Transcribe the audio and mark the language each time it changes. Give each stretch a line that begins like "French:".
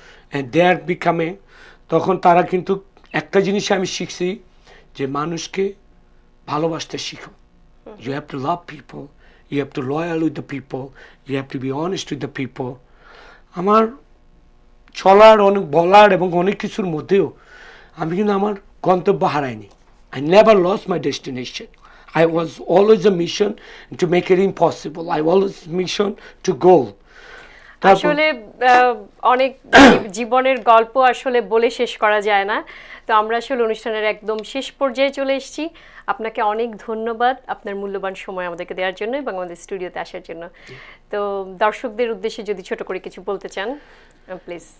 English: and they are became,
Bangla: তখন তারা কিন্তু একটা জিনিস আমি শিখছি যে মানুষকে ভালোবাসতে শিখো।
English: You have to love people, you have to loyal with the people, you have to be honest with the people.
Bangla: আমার চলার অনেক বলার এবং অনেক কিছুর মধ্যেও আমি কিন্তু আমার গন্তব্য হারাইনি।
English: I never lost my destination. I was always a mission to make it impossible. I always mission to goal.
Bangla: আসলে অনেক জীবনের গল্প আসলে বলে শেষ করা যায় না। তো আমরা আসলে অনুষ্ঠানের একদম শেষ পর্যায়ে চলে এসেছি। আপনাকে অনেক ধন্যবাদ আপনার মূল্যবান সময় আমাদেরকে দেওয়ার জন্য এবং আমাদের স্টুডিওতে আসার জন্য। তো দর্শকদের উদ্দেশ্যে যদি ছোট করে কিছু বলতে চান প্লিজ।